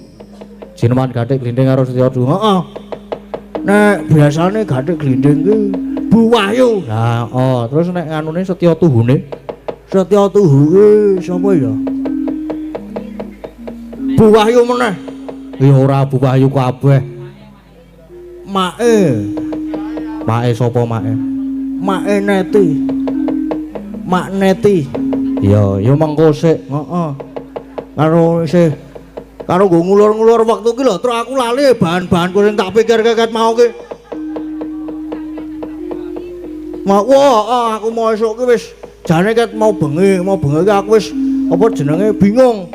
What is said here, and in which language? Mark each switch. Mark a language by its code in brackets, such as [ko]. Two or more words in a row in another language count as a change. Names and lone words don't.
[jv] Jineman Gathik Glinding karo Setya Tuhu. Heeh. Nek biasane Gathik Glinding ki Bu Wahyu. Lah, oh, terus nek nganune Setya Tuhune? Setya Tuhu ki sapa ya? Bu Wahyu meneh. Ya ora Bu Wahyu kabeh. Make. Make sapa make? Make Neti. Mak Neti. Ya mengko sik. Heeh. Karo isih karo nggo ngulur-ngulur wektu ki lho, terus aku lali bahan-bahan sing tak pikir ket mau ki. Aku mau esuk ki wis jane ket mau bengi ki aku wis apa jenenge bingung.